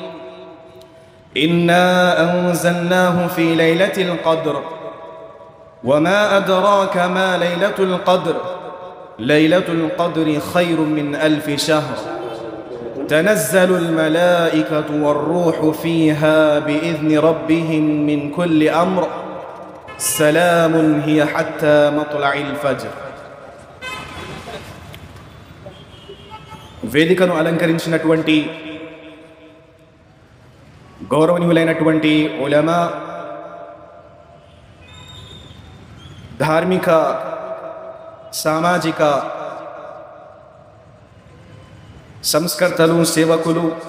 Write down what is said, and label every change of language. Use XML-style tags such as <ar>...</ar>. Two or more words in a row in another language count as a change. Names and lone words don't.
<ar>إنا أنزلناه في ليلة القدر وما أدراك ما ليلة القدر ليلة القدر خير من 1000 شهر تنزل الملائكة والروح فيها بإذن ربهم من كل أمر سلام هي حتى مطلع الفجر.</ar> <te>వేదికను అలంకరించినటువంటి గౌరవనీయులైనటువంటి ఉలమా, ధార్మిక సామాజిక సంస్కర్తలు, సేవకులు,</te>